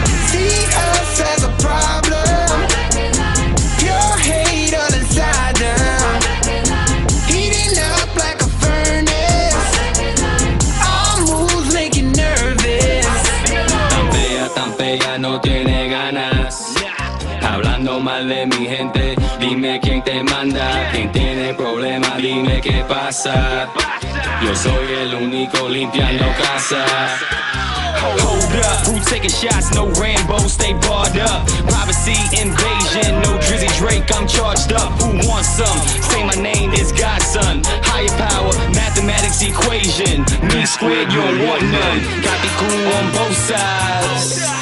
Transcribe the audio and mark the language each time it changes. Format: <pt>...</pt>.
<en>See us as a problem. Pure hate on the side down. Heating up like a furnace. All moves make you nervous.</en> <es>Tan fea, no tiene ganas. Hablando mal de mi gente, dime quién te manda. Quien tiene problema, dime qué pasa. Yo soy el único limpiando casa.</es> <en>Hold up, who taking shots? No Rambo, stay barred up. Privacy invasion, no Drizzy Drake, I'm charged up. Who wants some? Say my name is Godson. Higher power, mathematics equation. Me squared, you don't want none. Got the cool on both sides.</en>